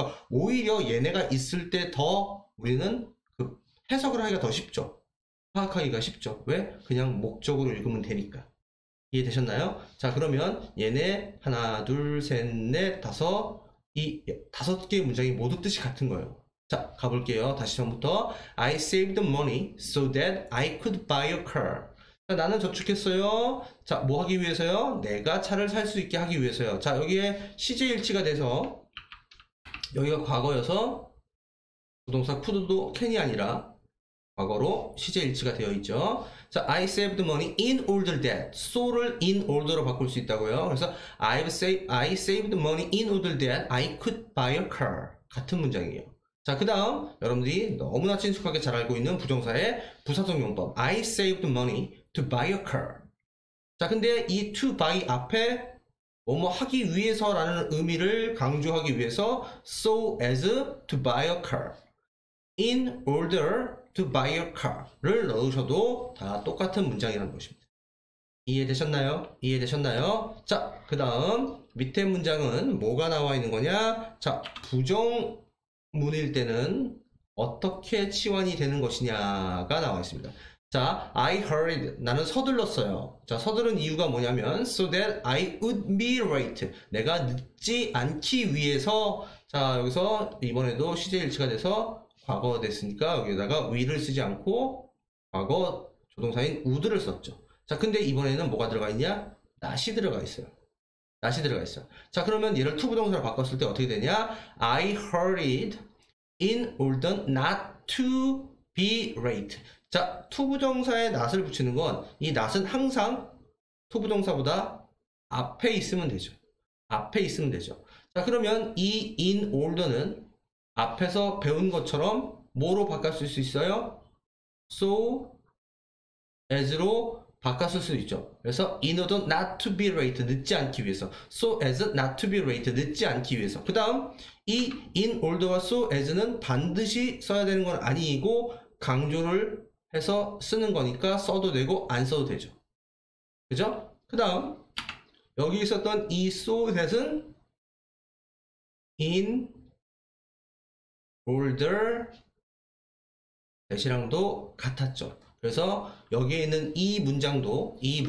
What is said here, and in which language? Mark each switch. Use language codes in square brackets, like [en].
[ko] 그러니까 오히려 얘네가 있을 때 더 우리는 해석을 하기가 더 쉽죠. 파악하기가 쉽죠. 왜? 그냥 목적으로 읽으면 되니까. 이해되셨나요? 자, 그러면 얘네 하나, 둘, 셋, 넷, 다섯 이 5개의 문장이 모두 뜻이 같은 거예요. 자, 가볼게요. 다시 처음부터 [en] I saved money so that I could buy a car. [ko] 자, 나는 저축했어요. 자, 뭐 하기 위해서요? 내가 차를 살 수 있게 하기 위해서요. 자, 여기에 시제일치가 돼서 여기가 과거여서 부동사 could도 can이 아니라 과거로 시제일치가 되어 있죠. [en] 자, I saved money in order that. [ko] so를 in order로 바꿀 수 있다고요. [en] 그래서 I saved money in order that I could buy a car. [ko] 같은 문장이에요. 자, 그 다음 여러분들이 너무나 친숙하게 잘 알고 있는 부정사의 부사적 용법. [en] I saved money to buy a car. [ko] 자, 근데 이 to buy 앞에 뭐뭐 하기 위해서라는 의미를 강조하기 위해서 [en] so as to buy a car. in order to buy a car [ko] 를 넣으셔도 다 똑같은 문장이라는 것입니다. 이해되셨나요? 이해되셨나요? 자, 그 다음 밑에 문장은 뭐가 나와 있는 거냐? 자, 부정문일 때는 어떻게 치환이 되는 것이냐가 나와 있습니다. 자, [en] I hurried. [ko] 나는 서둘렀어요. [en] 자, [ko] 서두른 이유가 뭐냐면 [en] so that I would be late. [ko] 내가 늦지 않기 위해서. 자, 여기서 이번에도 시제일치가 돼서 과거 됐으니까 여기다가 we를 쓰지 않고 과거 조동사인 would를 썼죠. 자, 근데 이번에는 뭐가 들어가 있냐? not이 들어가 있어요. not이 들어가 있어요. 자, 그러면 얘를 투부정사로 바꿨을 때 어떻게 되냐? [en] I hurried in order not to be late. [ko] 자, 투부정사에 not을 붙이는 건 이 not은 항상 투부정사보다 앞에 있으면 되죠. 앞에 있으면 되죠. 자, 그러면 이 in order는 앞에서 배운 것처럼 뭐로 바꿨을 수 있어요? so as로 바꿨을 수 있죠. [en] 그래서 in order not to be late, [ko] 늦지 않기 위해서. [en] so as not to be late, 늦지 않기 위해서. [ko] 그 다음 이 in order와 so as는 반드시 써야 되는 건 아니고 강조를 해서 쓰는 거니까 써도 되고 안 써도 되죠. 그죠? 그 다음 여기 있었던 이 so that은 in order that이랑도 같았죠. 그래서 여기에 있는 이 문장도